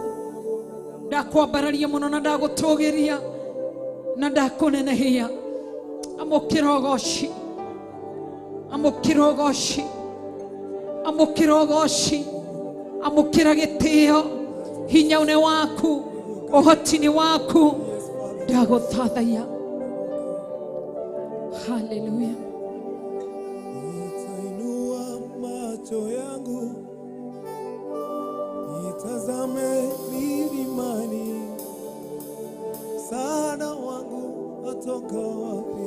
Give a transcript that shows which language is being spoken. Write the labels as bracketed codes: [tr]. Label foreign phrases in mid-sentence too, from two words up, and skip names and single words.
[ki] Ndakwambararia muno na ndagutugiria na ndakunenehia. Amukira ugoci, amukira ugoci, amukira ugoci, amukira gitio. Hinya ni waku, uhoti ni waku. Ndaguthathaia. Hallelujah. [sw] Macho yangu itazame milimani, msaada wangu watoka wapi?